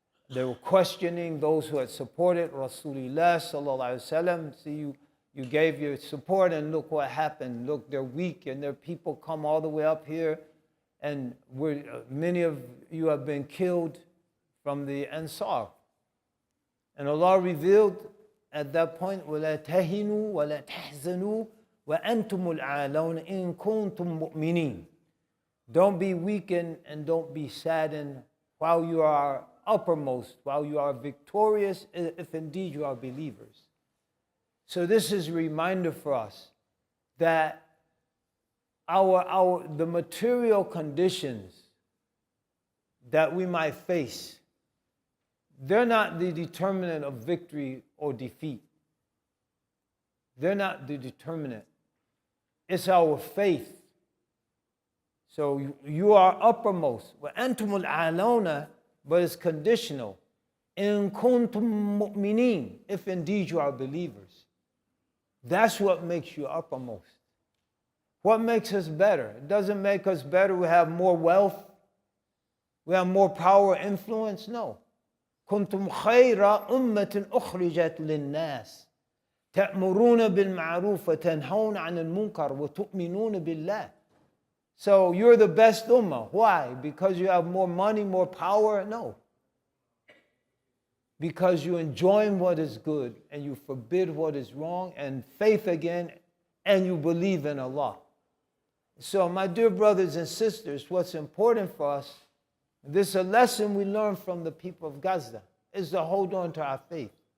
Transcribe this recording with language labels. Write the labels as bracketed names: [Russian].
[English] They were questioning those who had supported Rasulullah sallallahu alaihi wasallam. See, you gave your support and look what happened. Look, they're weak and their people come all the way up here, and many of you have been killed from the Ansar. And Allah revealed at that point, [Arabic] وَلَا تَهِنُوا وَلَا تَحْزَنُوا وَأَنْتُمُ الْعَالَوْنَ إِن كُنتُم مُؤْمِنِينَ. [English] Don't be weakened and don't be saddened while you are uppermost, while you are victorious, if indeed you are believers. So this is a reminder for us that the material conditions that we might face, they're not the determinant of victory or defeat. They're not the determinant. It's our faith. So you are uppermost. [Arabic] وَأَنْتُمُ الْعَالَوْنَ, [English] but it's conditional. [Arabic] إِن كُنتُم مُؤْمِنِينَ, [English] if indeed you are believers. That's what makes you uppermost. What makes us better? It doesn't make us better. We have more wealth. We have more power, influence. No. [Arabic] كنتم خير أمة أخرجت للناس تأمرون بالمعروف وتنهون عن المنكر وتؤمنون بالله. [English] So you're the best ummah. Why? Because you have more money, more power? No. Because you enjoy what is good and you forbid what is wrong, and faith again, and you believe in Allah. So my dear brothers and sisters, what's important for us, this is a lesson we learn from the people of Gaza, is to hold on to our faith.